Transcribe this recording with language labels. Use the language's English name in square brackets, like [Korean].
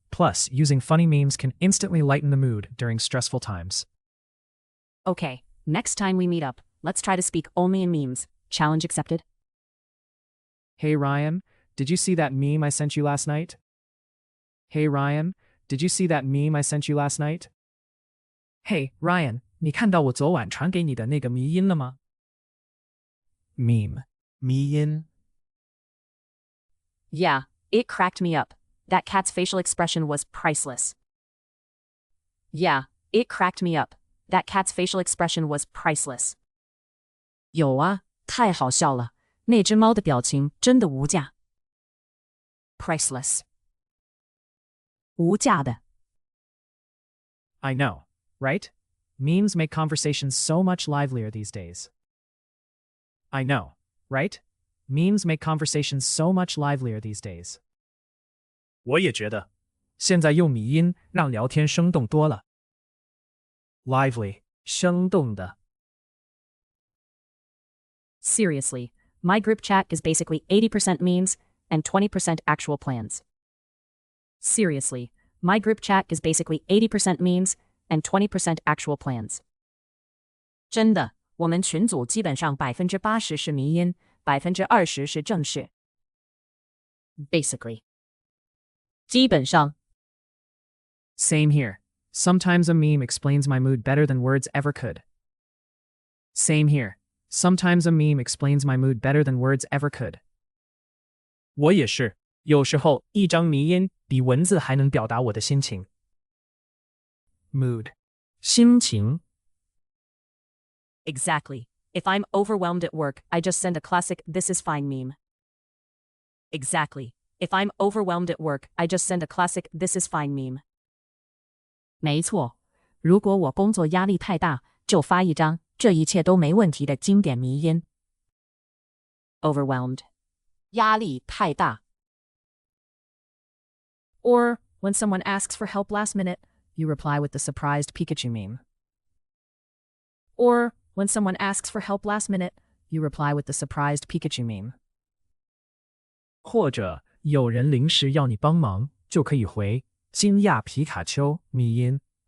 [English] Plus, using funny memes can instantly lighten the mood during stressful times. Okay, next time we meet up, let's try to speak only in memes. Challenge accepted. Hey Ryan, did you see that meme I sent you last night? Hey Ryan, did you see that meme I sent you last night? [Chinese] Hey Ryan, 你看到我昨晚传给你的那个迷音了吗? [English] Meme. [Chinese] 迷音. [English] Yeah, it cracked me up. That cat's facial expression was priceless. Yeah, it cracked me up. That cat's facial expression was priceless. [Chinese] 有啊，太好笑了，那只猫的表情真的无价。 [English] Priceless. [Chinese] 无价的。 [English] I know, right? Memes make conversations so much livelier these days. I know, right? Memes make conversations so much livelier these days. [Chinese] 我也觉得，现在用迷音让聊天生动多了。 [English] Lively, [Chinese] 生动的。 [English] Seriously, my group chat is basically 80% memes and 20% actual plans. Seriously, my group chat is basically 80% memes and 20% actual plans. [Chinese] 真的，我们群组基本上80%是迷因，20%是正事。 [English] Basically. [Chinese] 基本上。 [English] Same here. Sometimes a meme explains my mood better than words ever could. Same here. Sometimes a meme explains my mood better than words ever could. [Chinese] 我也是，有时候一张迷音比文字还能表达我的心情。 [English] Mood. [Chinese] 心情。 [English] Exactly. If I'm overwhelmed at work, I just send a classic "this is fine" meme. Exactly. If I'm overwhelmed at work, I just send a classic "this is fine" meme. [Chinese] 没错，如果我工作压力太大，就发一张这一切都没问题的经典迷音。 [English] Overwhelmed. [Chinese] 压力太大。 [English] Or, when someone asks for help last minute, you reply with the surprised Pikachu meme. Or, when someone asks for help last minute, you reply with the surprised Pikachu meme. [Chinese] 或者有人临时要你帮忙，就可以回惊讶皮卡丘迷音。